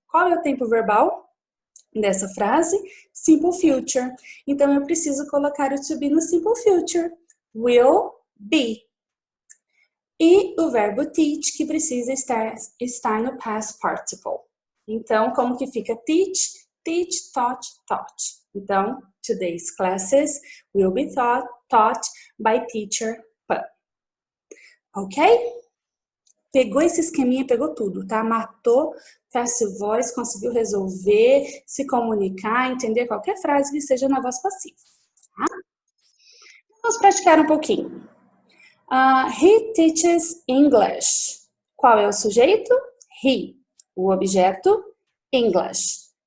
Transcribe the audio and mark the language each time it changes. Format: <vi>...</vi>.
<pt>Qual é o tempo verbal dessa frase? Simple future. Então, eu preciso colocar o to be no simple future. Will be. E o verbo teach, que precisa estar no past participle. Então, como que fica teach?</pt> <en>Teach, taught, taught. Então, today's classes will be taught by teacher Pan. Ok?</en> <pt>Pegou esse esqueminha, pegou tudo, tá? Matou passive voice, conseguiu resolver, se comunicar, entender qualquer frase que seja na voz passiva. Tá? Vamos praticar um pouquinho.</pt> <en>He teaches English.</en> <pt>Qual é o sujeito? He. O objeto? English.</pt>